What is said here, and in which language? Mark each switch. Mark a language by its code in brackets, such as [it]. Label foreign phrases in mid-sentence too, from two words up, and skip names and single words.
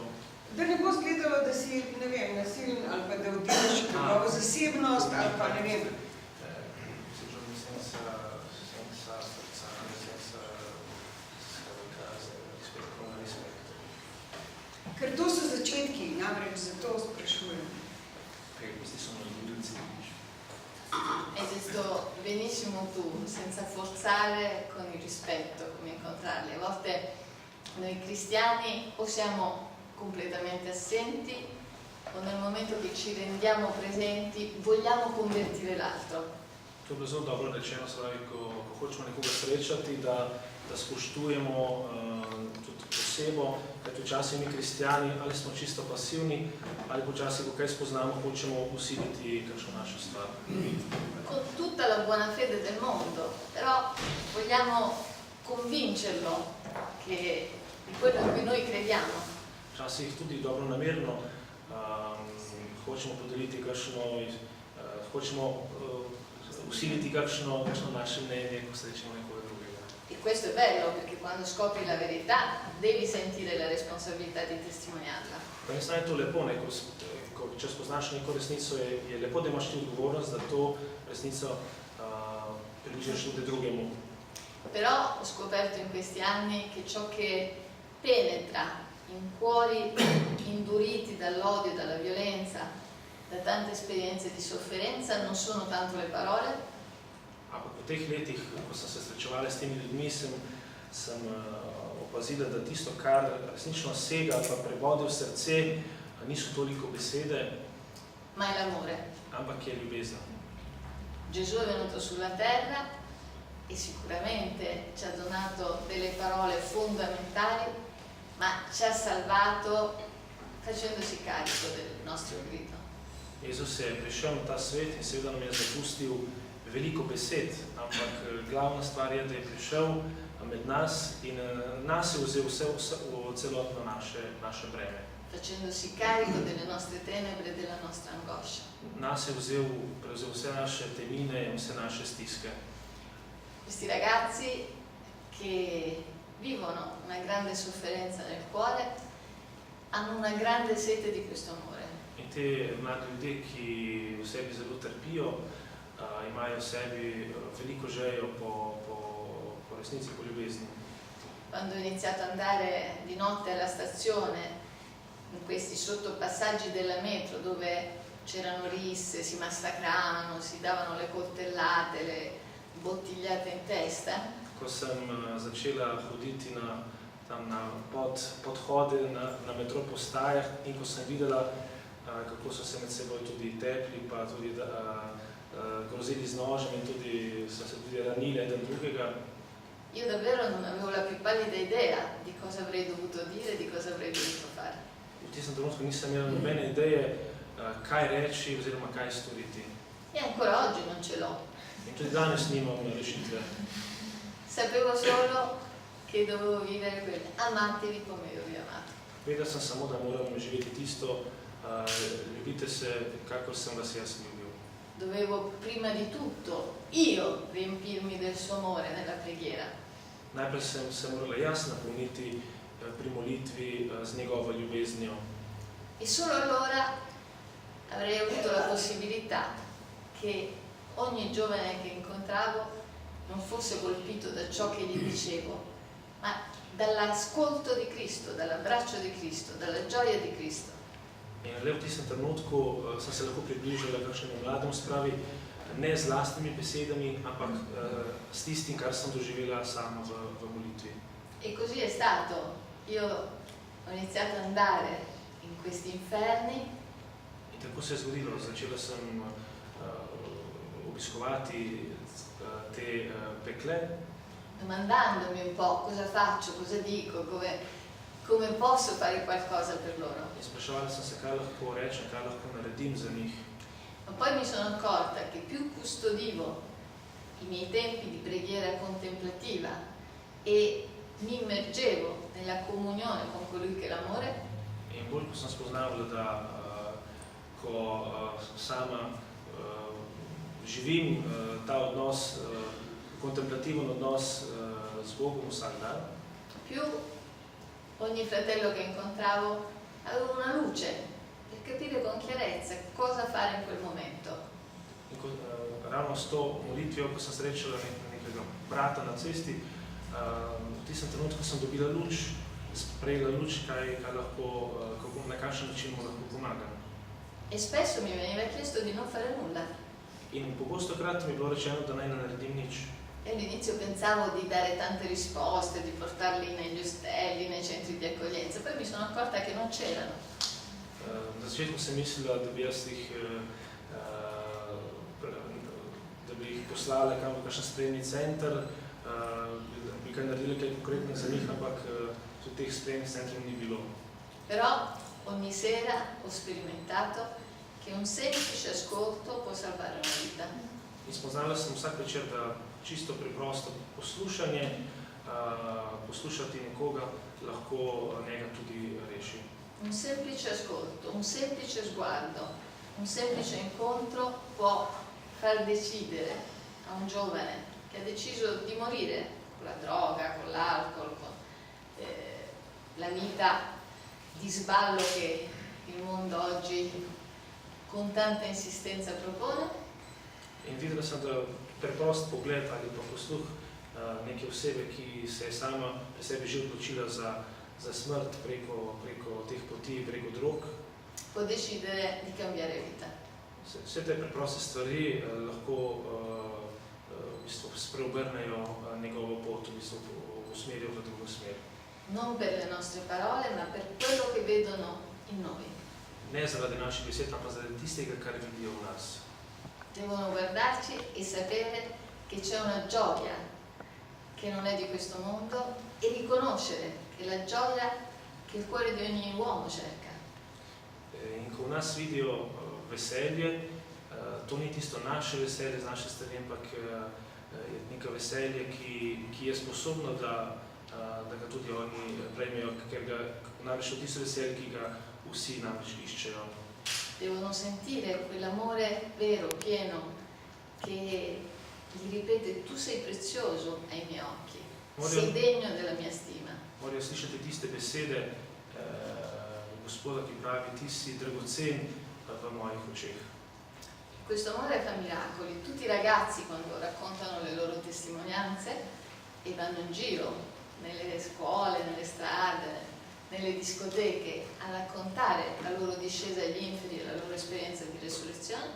[sl] Da ne bo zgledalo, da si, ne vem, nasilen ali pa da vdelaš njegovo zasebnost ali pa ne vem. Ker to so začetki, namreč zato sprašujem. [it] Hai detto benissimo tu, senza forzare, con il rispetto, come incontrarli. A volte noi cristiani o siamo completamente assenti o nel momento che ci rendiamo presenti vogliamo convertire l'altro. [sl] To je bilo zelo dobro rečeno, se pravi, ko hočemo nekoga srečati, da spoštujemo tudi osebo, kajti včasih mi kristjani ali smo čisto pasivni, ali počasih, ko kaj spoznamo, hočemo usiliti kakšno našo stvar. [it] Con tutta la buona fede del mondo, però vogliamo convincerlo che di quello in cui noi crediamo. [sl] Včasih tudi dobronamerno hočemo podeliti kakšno, hočemo usiliti kakšno naše mnenje, ko srečemo nekoga drugega. [it] E questo è bello, perché quando scopri la verità devi sentire la responsabilità di testimoniarla. [sl] Po eni strani je to lepo, ne? Če spoznaš neko resnico, je lepo, da imaš ti odgovornost, da to resnico približaš tudi drugemu. [it] Però ho scoperto in questi anni che ciò che penetra in cuori induriti dall'odio, dalla violenza, da tante esperienze di sofferenza, non sono tanto le parole. [sl] Ampak v teh letih, ko sem se srečevala s temi ljudmi, sem opazila, da tisto, kar resnično sega ali pa prebode v srce, niso toliko besede, [it] Ma è l'amore. [sl] ampak je ljubezen. [it] Gesù è venuto sulla terra e sicuramente ci ha donato delle parole fondamentali, ma ci ha salvato facendosi carico del nostro grido. [sl] Jezus je prišel na ta svet in seveda nam je zapustil veliko besed, ampak glavna stvar je, da je prišel med nas in nas je vzel celotno naše breme. [it] Facendosi carico delle nostre tenebre e della nostra angoscia. [sl] Nas je prevzel vse naše temine in vse naše stiske. [it] Questi ragazzi che vivono una grande sofferenza nel cuore hanno una grande sete di questo amore. [sl] In te mladi ljudje, ki v sebi zelo trpijo, imajo v sebi veliko željo po resnici, po ljubezni. [it] Quando ho iniziato ad andare di notte alla stazione, in questi sottopassaggi della metro dove c'erano risse, si massacravano, si davano le coltellate, le bottigliate in testa, [sl] Ko sem začela hoditi na podhode na metro postajah in ko sem videla, kako so se med seboj tudi tepli, pa tudi grozili z nožem in tudi so se tudi ranili eden drugega, [it] io davvero non avevo la più pallida idea di cosa avrei dovuto dire, di cosa avrei dovuto fare. [sl] v tistem trenutku nisem imela nobene ideje, kaj reči oziroma kaj storiti. [it] E ancora oggi non ce l'ho. [sl] In tudi danes nimam rešitve. [it] Sapevo solo che dovevo vivere quel amatevi come io vi ho amato. [sl] Vedela sem samo, da moram živeti tisto, ljubite se, kakor sem vas jaz ljubil. [it] Dovevo prima di tutto io riempirmi del suo amore nella preghiera. [sl] Najprej sem se morala jaz napolniti pri molitvi z njegovo ljubeznijo. [it] E solo allora avrei avuto la possibilità che ogni giovane che incontravo non fosse colpito da ciò che gli dicevo, ma dall'ascolto di Cristo, dall'abbraccio di Cristo, dalla gioia di Cristo. [sl] In le v tistem trenutku sem se lahko približala kakšnemu mlademu, spravi, ne z lastnimi besedami, ampak s tistim, kar sem doživela sama v molitvi. [it] E così è stato. Io ho iniziato ad andare in questi inferni. [sl] In tako se je zgodilo. Začela sem obiskovati te pekle, [it] Domandandomi un po' cosa faccio, cosa dico, come posso fare qualcosa per loro. [sl] in spraševala sem se, kaj lahko rečem, kaj lahko naredim za njih. [it] Ma poi mi sono accorta che più custodivo i miei tempi di preghiera contemplativa e mi immergevo nella comunione con colui che è l'amore, [sl] In bolj, ko sem spoznavala, da ko sama živim ta odnos, kontemplativen odnos z Bogom vsak dan, [it] più ogni fratello che incontravo aveva una luce per capire con chiarezza cosa fare in quel momento. [sl] in ko, ravno s to molitvijo, ko sem srečala nekega brata na cesti, v tistem trenutku sem dobila luč, sprejela luč, kaj lahko, na kakšen način mu lahko pomagam. [it] E spesso mi veniva chiesto di non fare nulla. [sl] In pogostokrat mi je bilo rečeno, da naj ne naredim nič. [it] E all'inizio pensavo di dare tante risposte, di portarli negli ostelli, nei centri di accoglienza, poi mi sono accorta che non c'erano. [sl] Na začetku sem mislila, da bi jaz jih poslala kam v kakšen sprejemni center, bi kaj naredila kaj konkretno za njih, ampak v teh sprejemnih centrov ni bilo. [it] Però ogni sera ho sperimentato che un semplice ascolto può salvare una vita. [sl] In spoznala sem vsak večer, da čisto preprosto poslušanje, poslušati nekoga lahko njega tudi reši. [it] Un semplice ascolto, un semplice sguardo, un semplice incontro può far decidere a un giovane che ha deciso di morire con la droga, con l'alcol, con la vita di sballo che il mondo oggi con tanta insistenza propone. [sl] In videla sem, da preprost pogled ali pa posluh neke osebe, ki se je sama pri sebi že odločila za smrt preko teh poti, preko drog. [it] Può decidere di cambiare vita. [sl] Vse te preproste stvari lahko v bistvu spreobrnejo njegovo pot, v bistvu usmerijo v drugo smer. [it] Non per le nostre parole, ma per quello che vedono in noi. [sl] Ne zaradi naših besed, ampak zaradi tistega, kar vidijo v nas. [it] Devono guardarci e sapere che c'è una gioia che non è di questo mondo e riconoscere che la gioia che il cuore di ogni uomo cerca. [sl] In ko v nas vidijo veselje, to ni tisto naše veselje z naše strani, ampak je neka veselje, ki je sposobno, da ga tudi oni prejmejo, ker ga namreč tisto veselje, ki ga vsi namreč iščejo. [it] Devono sentire quell'amore vero, pieno, che gli ripete: tu sei prezioso ai miei occhi, sei degno della mia stima. [sl] Morajo slišati tiste besede Gospoda, ki pravi: ti si dragocen v mojih očeh. [it] Questo amore fa miracoli. Tutti i ragazzi, quando raccontano le loro testimonianze e vanno in giro nelle scuole, nelle strade, nelle discoteche a raccontare la loro discesa agli inferi e la loro esperienza di resurrezione.